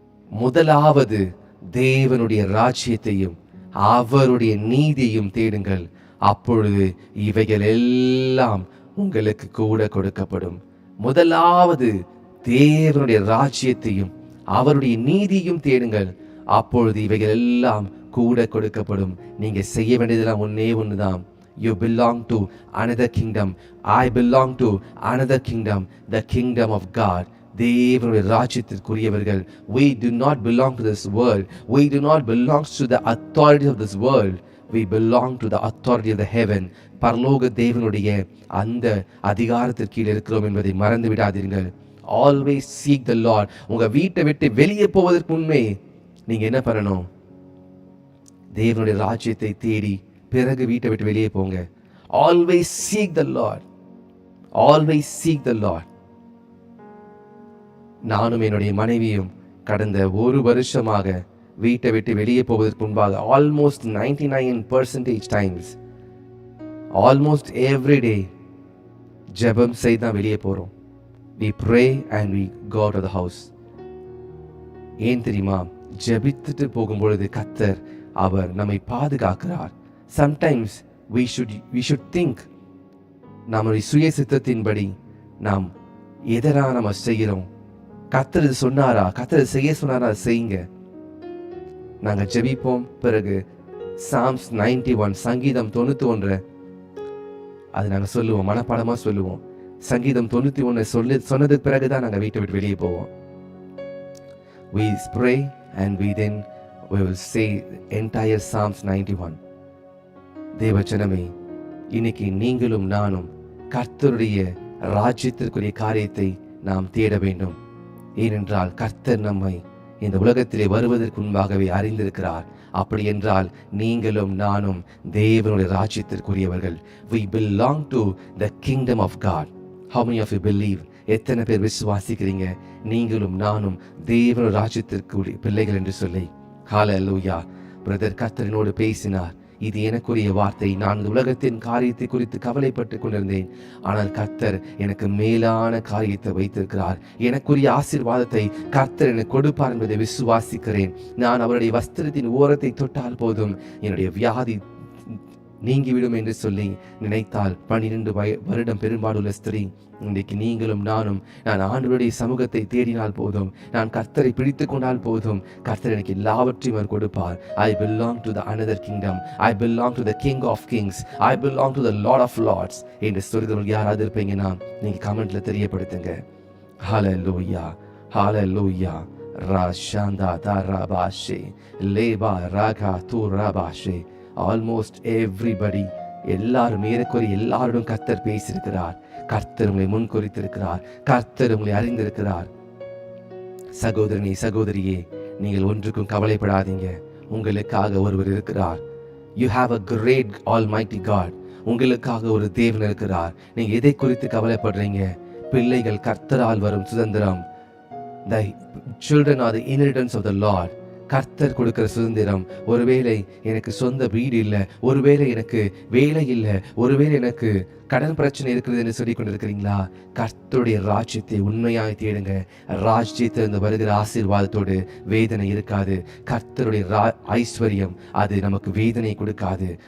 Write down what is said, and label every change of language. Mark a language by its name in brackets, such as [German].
[Tamil] முதலாவது தேவனுடைய ராஜ்யத்தையும் அவருடைய நீதியையும் தேடுங்கள், அப்பொழுது இவைகள் எல்லாம் உங்களுக்கு கூட கொடுக்கப்படும். முதலாவது தேவனுடைய ராஜ்யத்தையும் அவருடைய நீதியும் தேடுங்கள், அப்பொழுது இவைகள் எல்லாம் கூட கொடுக்கப்படும். நீங்க செய்ய வேண்டியதெல்லாம் ஒன்னே ஒண்ணுதான். [English] You belong to another kingdom. I belong to another kingdom, the kingdom of God. [Tamil] தேவனுடைய ராஜ்யத்திற்குரியவர்கள். [English] We do not belong to this world. We do not belong to the authority of this world. We belong to the authority of the heaven. [Tamil] பரலோக தேவனுடைய அந்த அதிகாரத்திற்கு கீழ் இருக்கிறோம் என்பதை மறந்து விடாதீர்கள். [English] Always seek the Lord. [Tamil] உங்க வீட்டை விட்டு வெளியே போவதற்கு முன்னே நீங்க என்ன பண்ணணும்? தேவனுடைய ராஜ்யத்தை தேடி பிறகு வீட்டை விட்டு வெளியே போங்க. [English] Always seek the Lord. Always seek the Lord. [Tamil] நானும் என்னுடைய மனைவியும் கடந்த 1 வருஷமாக வீட்டை விட்டு வெளியே போவதற்கு முன்பாக [English] almost 99% times, almost every day [Tamil] ஜெபம் செய்து தான் வெளியே போறோம். [English] We pray and we go out of the house. [Tamil] ஏன் தெரியுமா? ஜெபித்துட்டு போகும்பொழுது கர்த்தர் அவர் நம்மை பாதுகாக்கிறார். [English] Sometimes we should think, [Tamil] நம்முடைய சுய சித்தத்தின்படி நாம் எதனா நம்ம செய்கிறோம். கர்த்தர் சொன்னாரா, கர்த்தர் செய்ய சொன்னாரா, செய்யுங்க. நாங்க ஜெபிப்போம். பிறகு Psalms 91 சங்கீதம் 91 அது நாங்க சொல்லுவோம், மனப்பாடமா சொல்லுவோம். சங்கீதம் 91 சொன்னதுக்கு பிறகுதான் நாங்க வீட்டை விட்டு வெளியே போவோம். [English] We pray and we will say entire Psalms 91. [Tamil] தேவஜனமே, இன்னைக்கு நீங்களும் நானும் கர்த்தருடைய ராஜ்யத்திற்குரிய காரியத்தை நாம் தேட வேண்டும். ஏனென்றால் கர்த்தர் நம்மை இந்த உலகத்திலே வருவதற்கு முன்பாகவே அறிந்திருக்கிறார். அப்படி என்றால் நீங்களும் நானும் தேவனுடைய ராஜ்யத்திற்குரியவர்கள். [English] We belong to the kingdom of God. How many of you believe? [Tamil] எத்தனை பேர் விசுவாசிக்கிறீங்க நீங்களும் நானும் தேவனுடைய ராஜ்யத்திற்குரிய பிள்ளைகள் என்று சொல்லி? ஹல்லேலூயா. பிரதர் கர்த்தரினோடு பேசினார். இது எனக்குரிய வார்த்தை. நான் இந்த உலகத்தின் காரியத்தை குறித்து கவலைப்பட்டு கொண்டிருந்தேன். ஆனால் கர்த்தர் எனக்கு மேலான காரியத்தை வைத்திருக்கிறார். எனக்குரிய ஆசீர்வாதத்தை கர்த்தர் எனக்கு கொடுப்பார் என்பதை விசுவாசிக்கிறேன். நான் அவருடைய வஸ்திரத்தின் ஓரத்தை தொட்டால் போதும் என்னுடைய வியாதி நீங்கிவிடும் என்று சொல்லி நினைத்தால் 12 வருடம் பெரும்பாலுள்ள ஸ்திரீ இன்றைக்கு நீங்களும் நானும் நான் ஆண்டவருடைய சமூகத்தை தேடினால் போதும், நான் கர்த்தரை பிடித்து கொண்டால் போதும், கர்த்தர் எனக்கு எல்லாவற்றையும் அவர் கொடுப்பார். [English] I belong to the another kingdom. I belong to the King of Kings. I belong to the Lord of Lords [Tamil] என்று சொல்கிறவர்கள் யாராவது இருப்பீங்கன்னா நீங்க கமெண்ட்ல தெரியப்படுத்துங்க. ஹல்லேலூயா, ஹல்லேலூயா. ராஷாந்தா தாராபாஷே லேபா ராகா தூராபாஷே. [English] almost everybody, [Tamil] எல்லாரும் ஏறக்குறைய எல்லாரோடும் கர்த்தர் பேசியிருக்கிறார். கர்த்தர் உங்களை முன்குறித்திருக்கிறார். கர்த்தர் உங்களை அறிந்திருக்கிறார். சகோதரனே, சகோதரியே, நீங்கள் ஒன்றுக்கும் கவலைப்படாதீங்க. உங்களுக்காக ஒருவர் இருக்கிறார். [English] You have a great almighty God. [Tamil] உங்களுக்காக ஒரு தேவன் இருக்கிறார். நீங்க எதை குறித்து கவலைப்படுறீங்க? பிள்ளைகள் கர்த்தரால் வரும் சுதந்திரம். [English] The children are the inheritance of the Lord. [Tamil] கர்த்தர் கொடுக்கிற சுதந்திரம். ஒருவேளை எனக்கு சொந்த வீடு இல்லை, ஒருவேளை எனக்கு வேலை இல்லை, ஒருவேளை எனக்கு கடன் பிரச்சனை இருக்கிறது என்று சொல்லிக் கொண்டிருக்கிறீங்களா? கர்த்தருடைய ராஜ்யத்தை உண்மையாய் தேடுங்க. ராஜ்யத்திலிருந்து வருகிற ஆசீர்வாதத்தோடு வேதனை இருக்காது. கர்த்தருடைய ஐஸ்வர்யம் அது நமக்கு வேதனை கொடுக்காது.